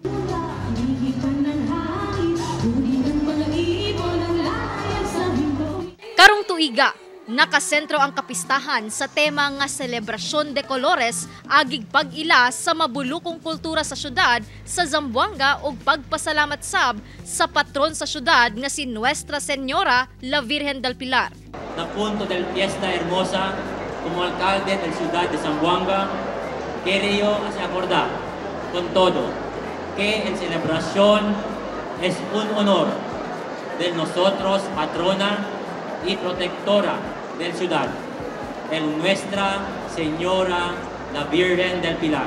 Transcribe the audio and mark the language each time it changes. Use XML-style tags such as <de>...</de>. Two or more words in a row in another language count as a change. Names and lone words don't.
<ceb>Karong tuiga, nakasentro ang kapistahan sa tema nga Selebrasyon de Colores agig pag-ila sa mabulukong kultura sa syudad sa Zamboanga ug pagpasalamat sab sa patron sa syudad nga si Nuestra Señora La Virgen del Pilar.</ceb> <cbk>Na punto del Fiesta Hermosa, como alcalde del ciudad de Zamboanga, quiero acordar con todo que en celebración es un honor de nosotros, patrona y protectora del ciudad, el Nuestra Señora la Virgen del Pilar.</cbk>